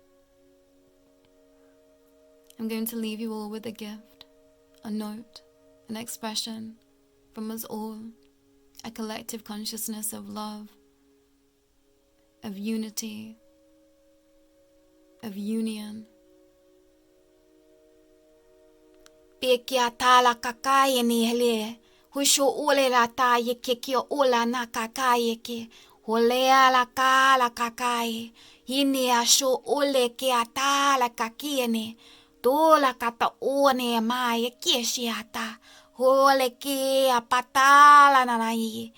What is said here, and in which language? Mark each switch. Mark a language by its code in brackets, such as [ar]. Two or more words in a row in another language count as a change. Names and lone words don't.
[en] I'm going to leave you all with a gift, a note, an expression from us all, a collective consciousness of love, of unity, of union. Pekia tala kakaye ni hele. Husho ole la ta ye kiki ola na kakaye ke. Holea la ka la kakaye. Hini asho ole ke atala kakie ne. Tola kata one ma ye keshi ata. Hole ke apatala na ye.